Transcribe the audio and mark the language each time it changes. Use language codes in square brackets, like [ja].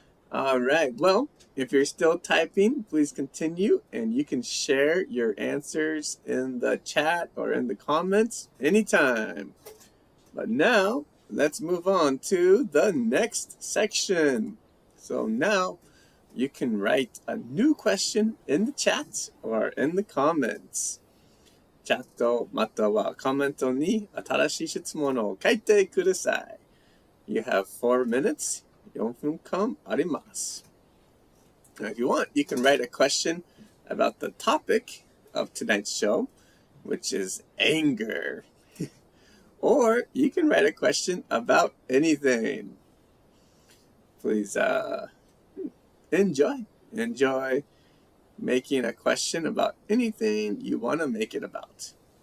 [en] All right. Well, if you're still typing, please continue, and you can share your answers in the chat or in the comments anytime. But now, let's move on to the next section. So now, you can write a new question in the chat or in the comments. [ja] チャットまたはコメントに新しい質問を書いてください。 [en] You have 4 minutes. [ja] 4分間あります。 [en] Now, if you want, you can write a question about the topic of tonight's show, which is anger. Or you can write a question about anything. Please enjoy making a question about anything you want to make it about.